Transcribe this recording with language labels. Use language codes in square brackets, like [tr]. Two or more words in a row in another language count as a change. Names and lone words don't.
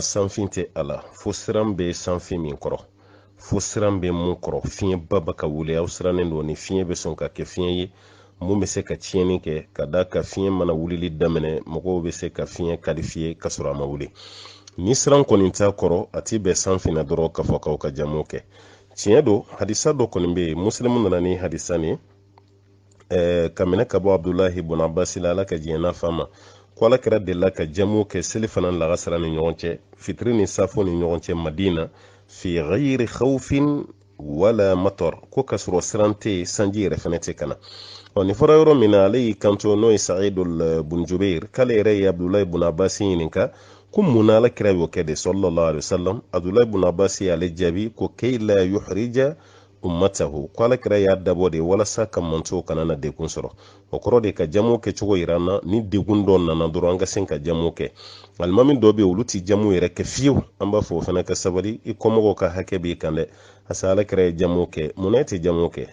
[bm] sanfin tɛ a la fo siran bɛ sanfin min kɔrɔ fo siran bɛ mun kɔrɔ fiɲɛba bɛ ka wuli aw sirannen don ni fiɲɛ bɛ sɔn ka kɛ fiɲɛ ye mun bɛ se ka tiɲɛni kɛ ka da ka fiɲɛ mana wulili daminɛ mɔgɔw bɛ se ka fiɲɛ qualifier ka sɔrɔ a ma wuli ni siran kɔni t'a kɔrɔ a ti bɛn sanfin na dɔrɔn k'a fɔ k'aw ka jamu kɛ tiɲɛ don hadisa dɔ kɔni bɛ yen muslimu nana ni hadisa nin ka minɛ ka bɔ abdulahi ibn abbas la ala ka diɲɛ n'a fa ma ko ala kɛra delila ka jamu kɛ seli fana lagasara ni ɲɔgɔn cɛ fitiri ni safo ni ɲɔgɔn cɛ madina [ar] في غير خوف ولا مطر [bm] ko ka sɔrɔ siran tɛ sanji yɛrɛ fana tɛ kana nin fɔra yɔrɔ min na ale y'i kanto n'o ye sa'idul bun jubair k'ale yɛrɛ ye abdulahi ibn abbas ɲininka ko mun na ala kɛra y'o kɛ de [ar] صلى الله عليه وسلم [bm] abdulahi ibn abbas y'ale jaabi ko [ar] كي لا يحرج أمته [bm] ko ala kɛra y'a dabɔ de walasa ka mantow kana na dekun sɔrɔ o kɔrɔ de ka jamu kɛ cogo yira na ni dekun dɔ nana dɔrɔn an ka se ka jamu kɛ alimami dɔ bɛ olu ti jamu yɛrɛ kɛ fiyewu an b'a fɔ o fana ka sabali i kɔmɔgɔw ka hakɛ b'i kan dɛ asa ala kɛra ye jamu kɛ munna e tɛ jamu kɛ